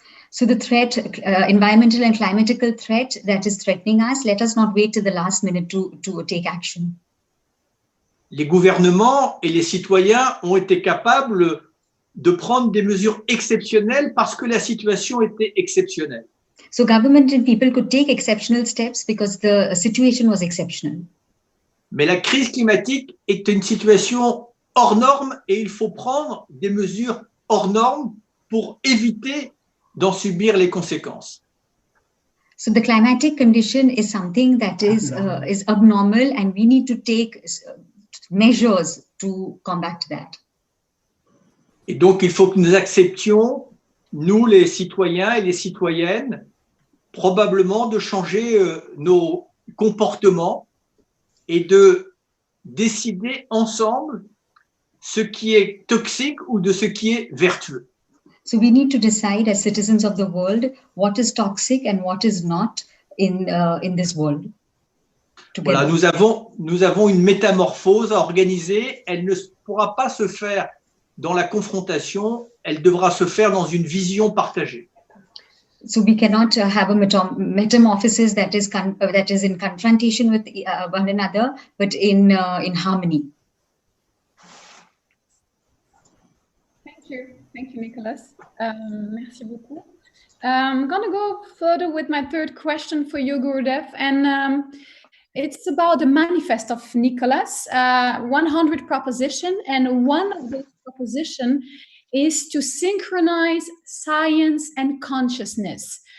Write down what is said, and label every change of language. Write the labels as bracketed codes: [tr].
[en] So the threat, environmental and climatical threat that is threatening us, let us not wait till the last minute to take action. [fr] Les gouvernements et les citoyens ont été capables de prendre des mesures exceptionnelles parce que la situation était exceptionnelle. [en] So government and people could take exceptional steps because the situation was exceptional. [fr] Mais la crise climatique est une situation hors norme et il faut prendre des mesures hors normes pour éviter d'en subir les conséquences. [en] So the climatic condition is something that is abnormal, and we need to take measures to combat that. [fr] Et donc, il faut que nous acceptions, nous les citoyens et les citoyennes, probablement de changer nos comportements et de décider ensemble ce qui est toxique ou de ce qui est vertueux. [en] So we need to decide as citizens of the world what is toxic and what is not in this world. [fr] Voilà, nous avons une métamorphose à organiser. Elle ne pourra pas se faire dans la confrontation. Elle devra se faire dans une vision partagée. [en] So we cannot have a metamorphosis that is in confrontation with one another, but in harmony. Thank you, Nicolas. [fr] Merci beaucoup. [en] I'm going to go further with my third question for you, Gurudev, and it's about the manifest of Nicolas, 100 proposition, and one of those proposition is to synchronize science and consciousness.